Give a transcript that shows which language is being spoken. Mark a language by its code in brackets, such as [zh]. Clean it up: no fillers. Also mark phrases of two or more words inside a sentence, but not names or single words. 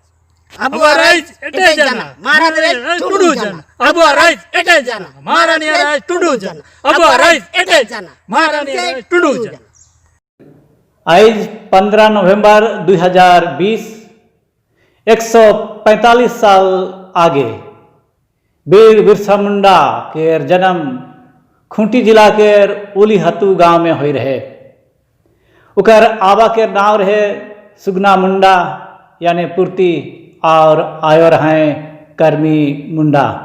[unr] Abu Arais ete jana, Maharani tudu jana. Abu Arais ete jana, Maharani Arais tudu jana. Abu Arais ete jana, Maharani Arais tudu jana. [sck] आज 15 नवंबर 2020 145 साल आगे वीर बिरसा मुंडा के जन्म खूंटी जिला के उलीहतू गांव में हुई रहे। उकर आबा के नाम रहे सुगना मुंडा यानी पूर्ति और आयो रहे कर्मी मुंडा।